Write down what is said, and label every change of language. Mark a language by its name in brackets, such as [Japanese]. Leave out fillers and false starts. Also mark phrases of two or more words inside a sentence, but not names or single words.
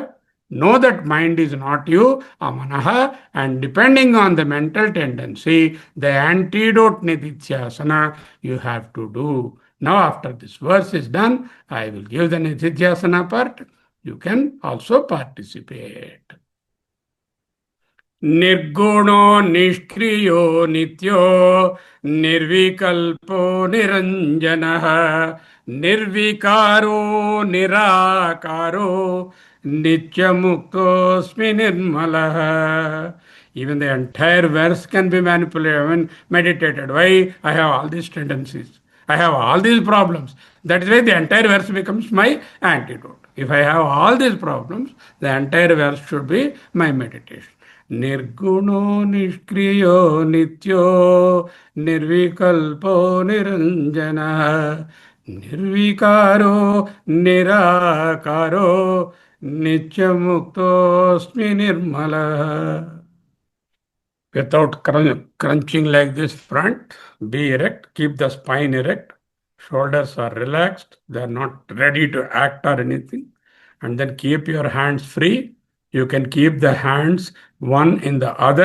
[English] Know that mind is not you, amanaha, and depending on the mental tendency, the antidote nididhyasana you have to do. Now, after this verse is done, I will give the nididhyasana part. You can also participate. [Sanskrit] निर्गुणो निष्क्रियो नित्यो निर्विकल्पो निरञ्जनः निर्विकारो निराकारो नित्यमुक्तोऽस्मि निर्मलः. [English] Even the entire verse can be manipulated and meditated. Why? I have all these tendencies. I have all these problems. That is why the entire verse becomes my antidote. If I have all these problems, the entire verse should be my meditation. [Sanskrit] निर्गुणो निष्क्रियो नित्यो निर्विकल्पो निरञ्जन निर्विकारो निराकारो नित्यमुक्तोऽस्मि निर्मल. [English] Without crunching like this front, be erect, keep the spine erect, shoulders are relaxed, they are not ready to act or anything. And then keep your hands free. You can keep the hands one in the other.